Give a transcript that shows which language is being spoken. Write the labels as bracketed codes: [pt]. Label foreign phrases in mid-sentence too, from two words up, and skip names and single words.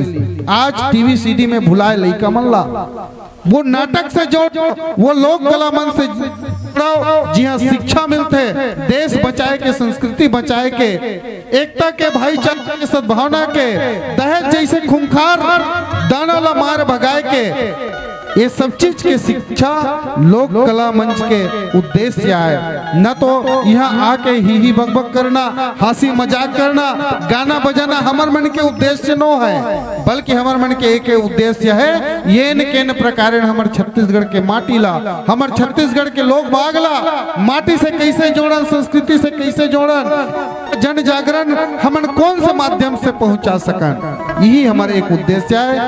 [hne] आज टीवी सीडी में भुलाए लइका मल्ला वो नाटक से जोड़, वो लोक कला मन से जुड़ाओ, जी हाँ शिक्षा मिलते, देश बचाए के, संस्कृति बचाए के, एकता के, भाईचारा के, सद्भावना के, दहेज जैसे खूंखार दाना ला मार भगाए के, ये सब चीज के शिक्षा लोक कला मंच के उद्देश्य है। न तो यहाँ आके ही बकबक करना, हंसी मजाक करना, गाना बजाना हमार मन के उद्देश्य नो है, बल्कि हमार मन के एक उद्देश्य है ये न के न प्रकार हमार छत्तीसगढ़ के माटी ला, हमार छत्तीसगढ़ के लोग बागला माटी से कैसे जोड़न, संस्कृति से कैसे जोड़न, जन जागरण हमन कौन से माध्यम से पहुंचा सकन, यही हमारे एक उद्देश्य है।